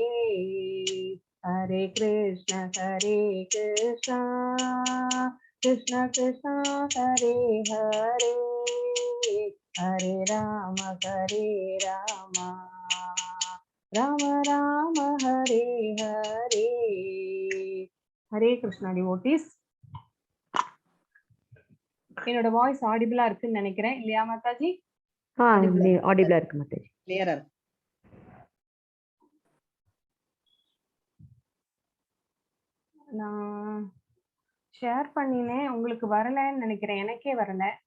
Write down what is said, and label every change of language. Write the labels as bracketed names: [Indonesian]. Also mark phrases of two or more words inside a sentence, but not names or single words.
[Tamil] ஹரே கிருஷ்ண கிருஷ்ண ஹரே ஹரே ஹரே ராம ராம ஹரே ஹரே. ஹரே கிருஷ்ணா டிவோட்டீஸ். என்னோட [English] voice audible [Tamil] இருக்குன்னு நினைக்கிறேன், இல்லையா மாதாஜி? ஆடிபிளா இருக்கு மாதாஜி. கிளியரா இருக்கு. நான் ஷேர் பண்ணினேன், உங்களுக்கு வரலன்னு நினைக்கிறேன், எனக்கே வரல.